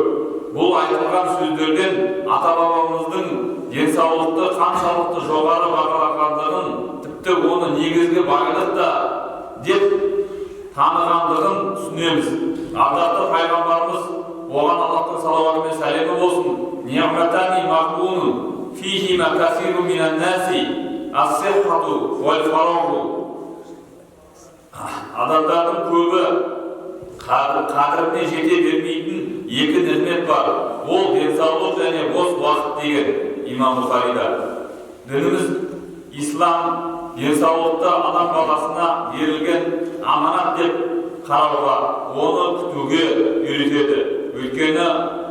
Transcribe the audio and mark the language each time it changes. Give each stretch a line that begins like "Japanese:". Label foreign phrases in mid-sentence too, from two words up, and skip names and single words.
Kazakh: Бұл айтылған сөздерден ата-бабамыздың денсаулықты қаншалықты жоғары бағалағандығын, тіпті оны негізгі байлық та деп танығандығын түсінеміз. Ардақты пайғамбарымыз, оған Аллахтың салауаты мен сәлемі болсын,
Arabic: «نعمتان مغبون فيهما كثير من الناس الصحة والفراغ».
Kazakh: Адамдардың көбі қадіріне жете бермейтін екі нығмет бар. Ол денсаулық және бос уақыт деген имам Бұхарида. Дініміз ислам денсаулықты адам баласына берілген аманат деп қарауға, оны күтуге үйретеді.